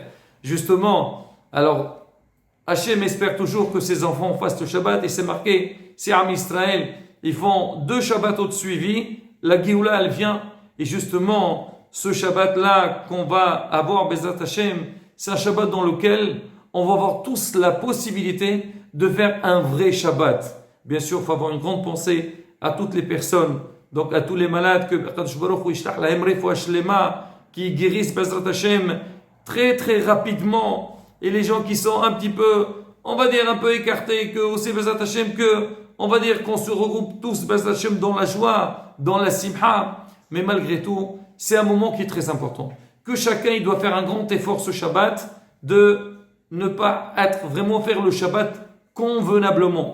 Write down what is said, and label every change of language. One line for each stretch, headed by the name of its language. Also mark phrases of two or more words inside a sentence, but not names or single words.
French: Justement, alors, Hachem espère toujours que ses enfants fassent le Shabbat, et c'est marqué, c'est
Hebrew: עם ישראל,
French: ils font 2 Shabbatot suivis, la Géoula, elle vient, et justement, ce Shabbat-là qu'on va avoir,
Hebrew: בעזרת השם,
French: c'est un Shabbat dans lequel on va avoir tous la possibilité de faire un vrai Shabbat. Bien sûr, il faut avoir une grande pensée à toutes les personnes, donc à tous les malades que
Hebrew: הקדוש ברוך הוא ישלח להם רפואה שלמה,
French: qui guérissent
Hebrew: בעזרת השם
French: très très rapidement, et les gens qui sont un petit peu, on va dire un peu écartés, que aussi
Hebrew: בעזרת השם,
French: que on va dire qu'on se regroupe tous
Hebrew: בעזרת השם
French: dans la joie, dans la simha. Mais malgré tout, c'est un moment qui est très important, que chacun il doit faire un grand effort ce Shabbat de ne pas vraiment faire le Shabbat convenablement.